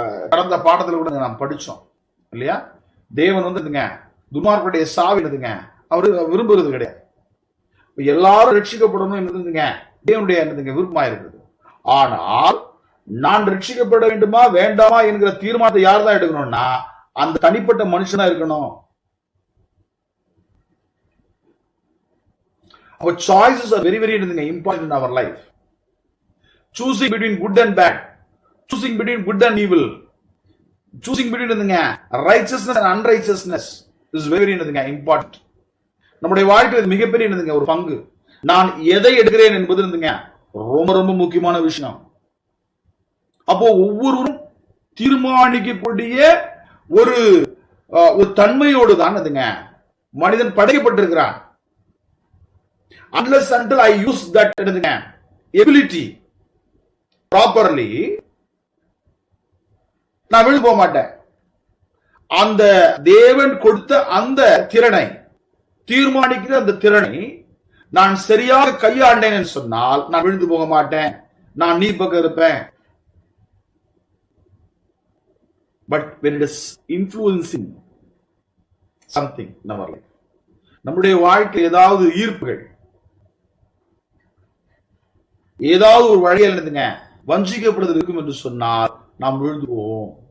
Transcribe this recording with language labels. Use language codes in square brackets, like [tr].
[ta] கடந்த பாடத்துல கூட நாம் படிச்சோம் இல்லையா? தேவன் துன்மார்க்கருடைய சாவி அவரு விரும்புறது கிடையாது. எல்லாரும் ரட்சிக்கப்படணும் என்னதுங்க தேவனுடைய விருப்பமா இருக்குது. ஆனால் நான் ரட்சிக்கப்பட வேண்டுமா வேண்டாமா என்கிற தீர்மானத்தை யார் தான் எடுக்கணும்னா, அந்த தனிப்பட்ட மனுஷனா இருக்கணும். [en] Our choices are very, very important in our life. Choosing between good and bad, choosing between good and evil, choosing between righteousness and unrighteousness is very, very important. [ta] நம்முடைய வாழ்க்கையில் மிகப்பெரிய ஒரு பங்கு. நான் எதை எடுக்கிறேன் என்பது ரொம்ப ரொம்ப முக்கியமான விஷயம். அப்போ ஒவ்வொருவரும் தீர்மானிக்கக்கூடிய ஒரு தன்மையோடு தான் மனிதன் படைக்கப்பட்டிருக்கிறான். [en] Unless until I use that ability properly, [ta] நான் விழுந்து போக மாட்டேன். அந்த தேவன் கொடுத்த அந்த திறனை, தீர்மானிக்கிற அந்த திறனை நான் சரியாக கையாண்டேன் என்று சொன்னால் நான் விழுந்து போக மாட்டேன். நான் நீ பக்கம் இருப்பேன். But [en] when it is influencing something in our life, [ta] நம்முடைய வாழ்க்கை ஏதாவது ஈர்ப்புகள், ஏதாவது ஒரு வழியில் வஞ்சிக்கப்படுதல் இருக்கும் என்று சொன்னால் நாம் விழுந்து போவோம்.